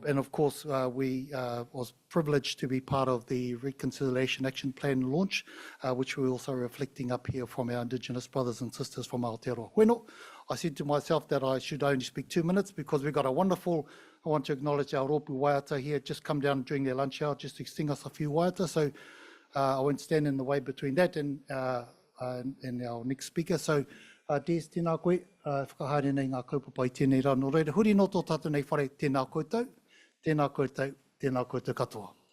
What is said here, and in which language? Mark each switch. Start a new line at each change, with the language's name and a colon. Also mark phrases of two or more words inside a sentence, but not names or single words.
English: And of course, we was privileged to be part of the Reconciliation Action Plan launch, which we're also reflecting up here from our Indigenous brothers and sisters from Aotearoa. Bueno, I said to myself that I should only speak 2 minutes, because we've got a wonderful, I want to acknowledge our
Māori: Rōpū waiata
English: here, just come down during their lunch hour just to sing us a few waiata. So I won't stand in the way between that and our next speaker. So, Des,
Māori: tēnā koe, whakahaere nei ngā kaupapa i tēnei rā. Nō reira, huri no tō tātou nei whare, tēnā koutou, tēnā koutou, tēnā koutou katoa.